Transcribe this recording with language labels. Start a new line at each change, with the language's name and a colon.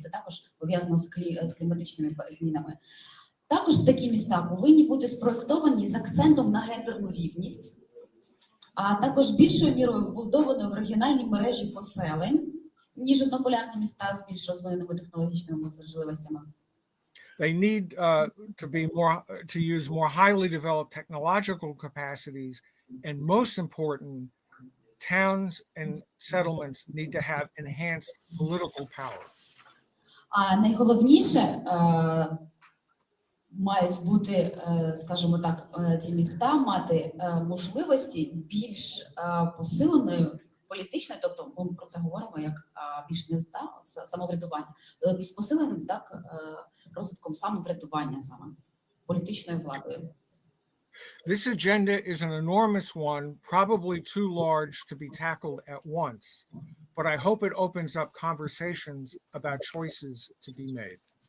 Ukrainian: Це також пов'язано з кліматичними змінами. Також такі міста повинні бути спроєктовані з акцентом на гендерну рівність, а також більшою мірою вбудованою в регіональні мережі поселень, ніж однополярні міста з більш розвиненими технологічними можливостями.
English: They need to use more highly developed technological capacities, and most important, towns and settlements need to have enhanced political power.
Ukrainian: А найголовніше, мають бути, скажімо так, ці міста мати можливості більш посиленої політичної, тобто ми про це говоримо як більш не самоврядування, з посиленим так розвитком самоврядування саме політичною владою.
English: This agenda is an enormous one, probably too large to be tackled at once, but I hope it opens up conversations about choices to be made.